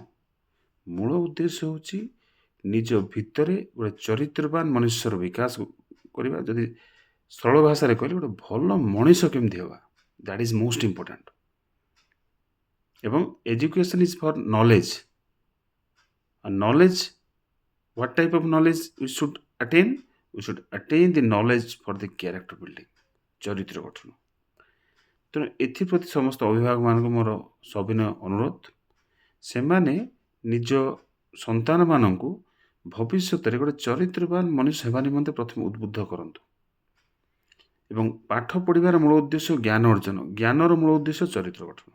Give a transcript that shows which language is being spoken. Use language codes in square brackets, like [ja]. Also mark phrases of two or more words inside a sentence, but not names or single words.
[or] ମୂଳ ଉଦ୍ଦେଶ୍ୟ ହେଉଛି ନିଜ ଭିତରେ ଗୋଟେ ଚରିତ୍ରବାନ ମନୁଷ୍ୟର ବିକାଶ କରିବା। ଯଦି ସରଳ ଭାଷାରେ କହିଲେ ଗୋଟେ ଭଲ ମଣିଷ କେମିତି ହେବା, [en] that is most important. ଏବଂ education is for knowledge. ନଲେଜ୍, what type of knowledge we should attain? We should attain the knowledge for the character building, [or] ଚରିତ୍ର ଗଠନ। ତେଣୁ ଏଥିପ୍ରତି ସମସ୍ତ ଅଭିଭାବକମାନଙ୍କୁ ମୋର ସବିନୟ ଅନୁରୋଧ, ସେମାନେ ନିଜ ସନ୍ତାନମାନଙ୍କୁ ଭବିଷ୍ୟତରେ ଗୋଟେ ଚରିତ୍ରବାନ ମଣିଷ ହେବା ନିମନ୍ତେ ପ୍ରଥମେ ଉଦ୍ବୁଦ୍ଧ କରନ୍ତୁ। ଏବଂ ପାଠ ପଢ଼ିବାର ମୂଳ ଉଦ୍ଦେଶ୍ୟ ଜ୍ଞାନ ଅର୍ଜନ, ଜ୍ଞାନର ମୂଳ ଉଦ୍ଦେଶ୍ୟ ଚରିତ୍ର ଗଠନ।